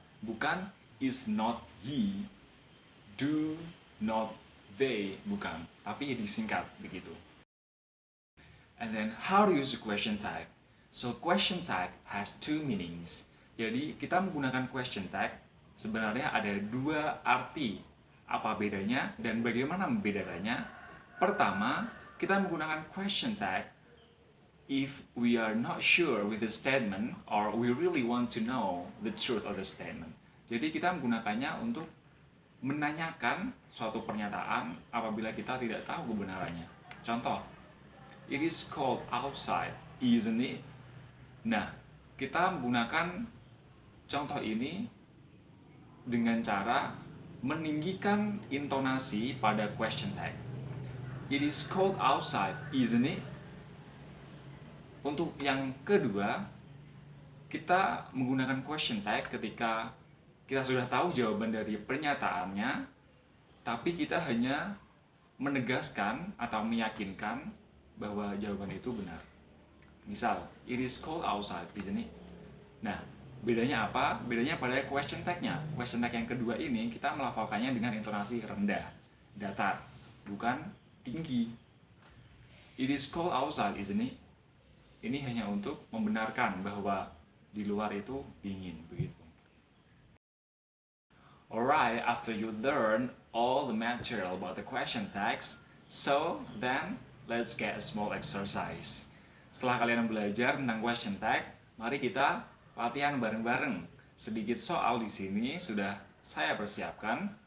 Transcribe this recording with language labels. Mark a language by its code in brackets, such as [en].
[id] Bukan [en] is not he, do not they, [id] bukan. Tapi disingkat begitu. [en] And then how to use the question tag? So question tag has two meanings. [id] Jadi kita menggunakan question tag sebenarnya ada dua arti. Apa bedanya dan bagaimana membedakannya? Pertama, kita menggunakan [en] question tag if we are not sure with the statement or we really want to know the truth of the statement. [id] Jadi kita menggunakannya untuk menanyakan suatu pernyataan apabila kita tidak tahu kebenarannya. Contoh, [en] it is cold outside, isn't it? [id] Nah, kita menggunakan contoh ini dengan cara meninggikan intonasi pada question tag. [en] It is cold outside, isn't it? [id] Untuk yang kedua, kita menggunakan question tag ketika kita sudah tahu jawaban dari pernyataannya, tapi kita hanya menegaskan atau meyakinkan bahwa jawaban itu benar. Misal, [en] it is cold outside, isn't it? [id] Nah, bedanya apa? Bedanya pada question tag-nya. Question tag yang kedua ini kita melafalkannya dengan intonasi rendah, datar, bukan tinggi. [en] It is cold outside, isn't it? [id] Ini hanya untuk membenarkan bahwa di luar itu dingin, begitu. [en] Alright, after you learn all the material about the question tags, so then let's get a small exercise. [id] Setelah kalian belajar tentang question tag, mari kita latihan bareng-bareng. Sedikit soal di sini sudah saya persiapkan.